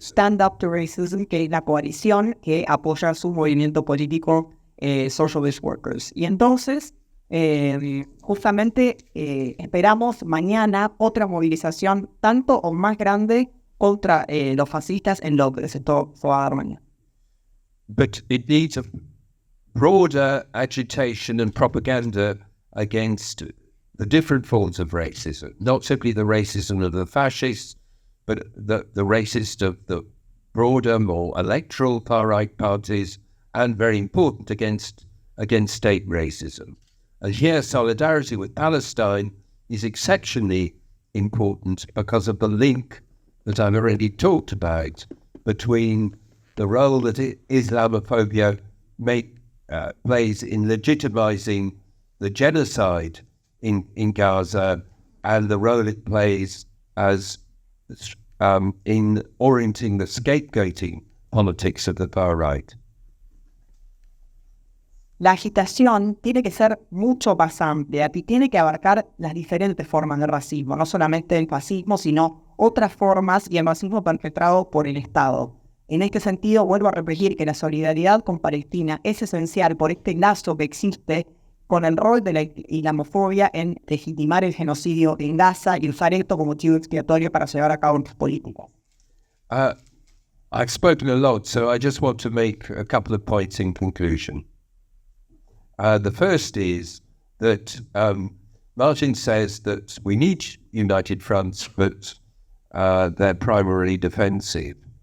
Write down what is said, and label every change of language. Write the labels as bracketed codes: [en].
[es] Stand Up to Racism, que es la coalición que apoya su movimiento político Socialist Workers. Y entonces, justamente esperamos mañana otra movilización tanto o más grande contra los fascistas en Londres. Esto se va a dar mañana. [en] But it needs broader agitation and propaganda against the different forms of racism, not simply the racism of the fascists, but the racist of the broader, more electoral far-right parties, and very important, against state racism. And here, solidarity with Palestine is exceptionally important because of the link that I've already talked about between the role that Islamophobia plays in legitimizing the genocide in Gaza, and the role it plays as in orienting the scapegoating politics of the far right. [es] La agitación tiene que ser mucho más amplia y tiene que abarcar las diferentes formas de racismo, no solamente el fascismo, sino otras formas y el racismo perpetrado por el Estado. En este sentido, vuelvo a repetir que la solidaridad con Palestina es esencial por este lazo que existe con el rol de la islamofobia en legitimar el genocidio en Gaza y usar esto como chivo expiatorio para llevar a cabo las políticas. [en] I've spoken a lot, so I just want to make a couple of points in conclusion. The first is that Martin says that we need united fronts, but they're primarily defensive.